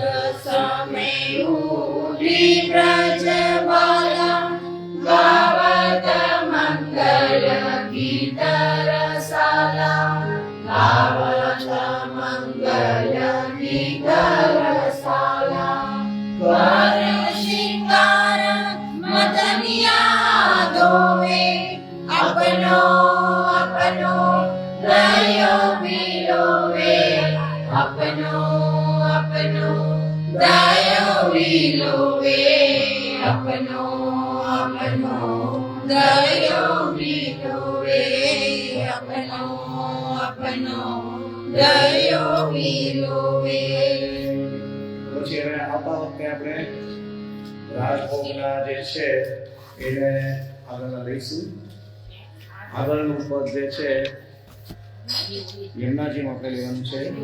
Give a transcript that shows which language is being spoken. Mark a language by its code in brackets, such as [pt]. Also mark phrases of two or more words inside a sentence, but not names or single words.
[bra] समय उठी ब्रज बाला गावत मंगल गीत रसाला गावत मंगल गीत रसाला कर श्रृंगार मदनिया दोवे अपनो अपनो गयो मिलोवे अपनो अपनो दयो विलोवे अपनो अपनो दयो विलोवे अपनो अपनो दयो विलोवे [gu] પછી હવે આવતા વખતે આપણે રાજભોગના જે છે એને આગળના લઈશું. આગળનું પદ જે છે યમુનાજીમાં આપણે લેવાનું છે.